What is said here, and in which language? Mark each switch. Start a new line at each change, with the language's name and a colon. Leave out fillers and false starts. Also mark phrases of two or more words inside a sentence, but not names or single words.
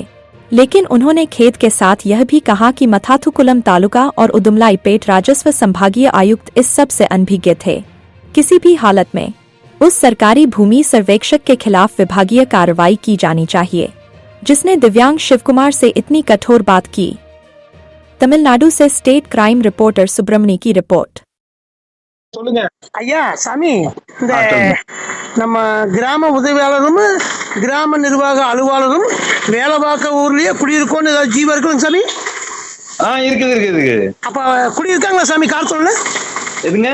Hindi: लेकिन उन्होंने खेद के साथ यह भी कहा कि मथाथुकुलम तालुका और उदुमलाईपेट राजस्व संभागीय आयुक्त इस सब से अनभिज्ञ थे। किसी भी हालत में उस सरकारी भूमि सर्वेक्षक के खिलाफ विभागीय कार्रवाई की जानी चाहिए जिसने दिव्यांग शिव कुमार से इतनी कठोर बात की। तमिलनाडु से स्टेट क्राइम रिपोर्टर सुब्रमणी की रिपोर्ट।
Tamil: சொல்லுங்க ஐயா சாமி, இந்த நம்ம கிராம உதவியாளரும் கிராம நிர்வாக அலுவலரும் வேலை பார்க்க ஊர்லயே குடியிருக்கோன்னு ஏதாவது ஜீவம் இருக்குங்க சாமி? இருக்குது. அப்ப குடியிருக்காங்களா சாமி காரத்தூர்ல? எதுங்க?